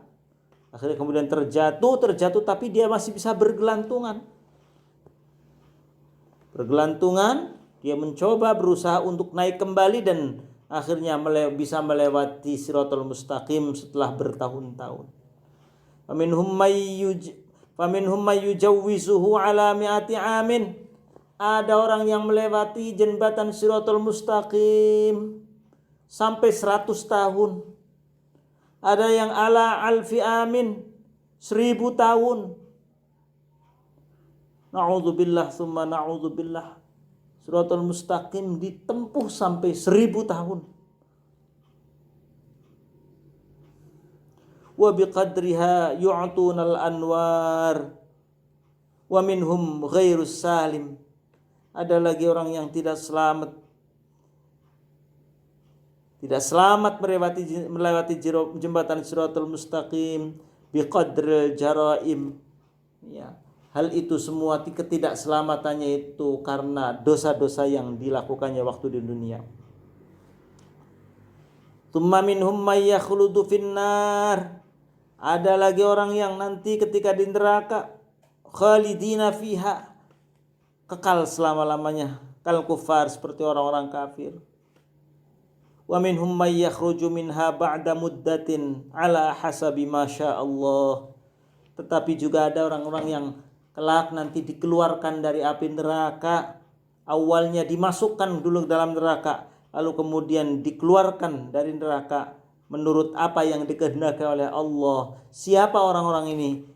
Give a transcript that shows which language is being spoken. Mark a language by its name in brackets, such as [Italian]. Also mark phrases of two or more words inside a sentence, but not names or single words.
[Indonesian] Akhirnya kemudian terjatuh, tapi dia masih bisa bergelantungan, dia mencoba berusaha untuk naik kembali, dan akhirnya bisa melewati Shiratal Mustaqim setelah bertahun-tahun. [Arabic] فمنهم من يجوزه على مئة عام. [Indonesian] Ada orang yang melewati jembatan Shiratal Mustaqim sampai 100 tahun. Ada yang [Arabic] على ألف عام, [Indonesian] 1000 tahun. [Arabic] نعوذ بالله ثم نعوذ بالله. [Indonesian] Shiratal Mustaqim ditempuh sampai 1000 tahun. [Arabic] وبقدرها يؤتون الأنوار ومنهم غير السليم. [Indonesian] Ada lagi orang yang tidak selamat melewati jembatan Shiratal Mustaqim [Arabic] بقدر الجرائم. [Indonesian] Ya, hal itu semua ketidakselamatannya itu karena dosa-dosa yang dilakukannya waktu di dunia. [Arabic] ثم منهم من يخلد في النار. [Indonesian] Ada lagi orang yang nanti ketika di neraka [Arabic] خالدين فيها, [Indonesian] kekal selama-lamanya, [Arabic] كالكفار, [Indonesian] seperti orang-orang kafir. [Arabic] ومنهم من يخرج منها بعد مدة على حسب ما الله. [Indonesian] Tetapi juga ada orang-orang yang kelak nanti dikeluarkan dari api neraka. Awalnya dimasukkan dulu ke dalam neraka, lalu kemudian dikeluarkan dari neraka menurut apa yang dikehendaki oleh Allah. Siapa orang-orang ini?